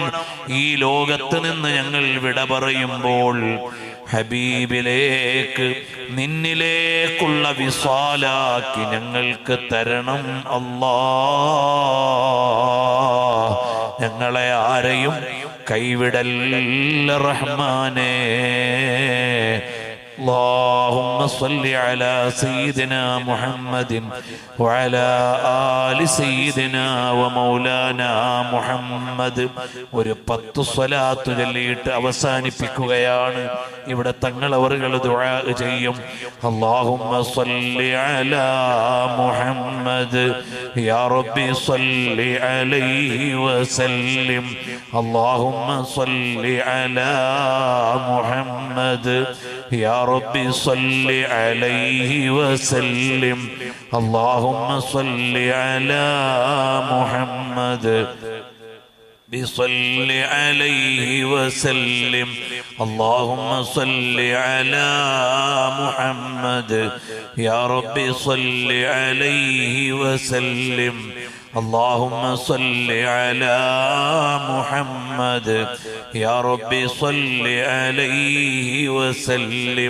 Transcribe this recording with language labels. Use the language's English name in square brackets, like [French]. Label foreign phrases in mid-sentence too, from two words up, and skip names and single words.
[Malayalam] ഈ ലോകത്ത് നിന്ന് ഞങ്ങൾ വിട പറയുമ്പോൾ ഹബീബിലേക്ക്, നിന്നിലേക്കുള്ള വിസ്വാലാക്കി ഞങ്ങൾക്ക് തരണം അല്ലാഹ്. ഞങ്ങളെ ആരെയും കൈവിടല്ല റഹ്മാനേ. [Arabic] اللهم صل على سيدنا محمد وعلى آل سيدنا ومولانا محمد. [Malayalam] ഒരു 10 സ്വലാത്ത് ചൊല്ലിയിട്ട് അവസാനിപ്പിക്കുകയാണ്. ഇവിടെ തങ്ങളവറുകൾ ദുആ ചെയ്യും. [Arabic] اللهم صل على محمد يا ربي صل عليه وسلم. اللهم صل على محمد يا ربي صل عليه وسلم. اللهم صل على محمد بصل عليه وسلم. اللهم صل على محمد يا رب صل عليه وسلم. اللهم صل على محمد يا رب صل عليه وسلم.